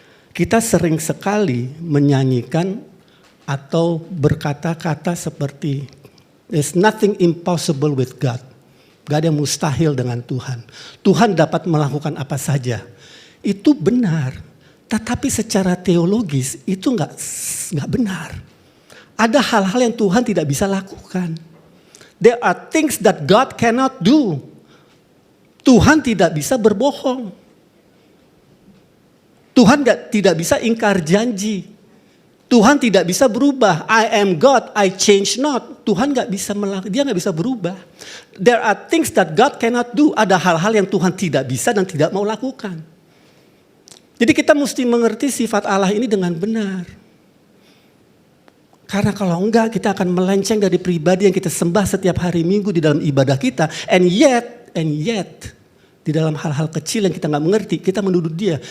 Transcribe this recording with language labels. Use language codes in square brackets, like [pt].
[id] Kita sering sekali menyanyikan atau berkata-kata seperti [en] there's nothing impossible with God. [id] Gak ada yang mustahil dengan Tuhan. Tuhan dapat melakukan apa saja. Itu benar. Tetapi secara teologis itu gak benar. Ada hal-hal yang Tuhan tidak bisa lakukan. [en] There are things that God cannot do. [id] Tuhan tidak bisa berbohong. Tuhan tidak bisa ingkar janji. Tuhan tidak bisa berubah. [en] I am God, I change not. [id] Tuhan dia nggak bisa berubah. [en] There are things that God cannot do. [id] Ada hal-hal yang Tuhan tidak bisa dan tidak mau lakukan. Jadi kita mesti mengerti sifat Allah ini dengan benar. Karena kalau enggak kita akan melenceng dari pribadi yang kita sembah setiap hari Minggu di dalam ibadah kita. [en] And yet, [id] di dalam hal-hal kecil yang kita nggak mengerti, kita menuduh dia.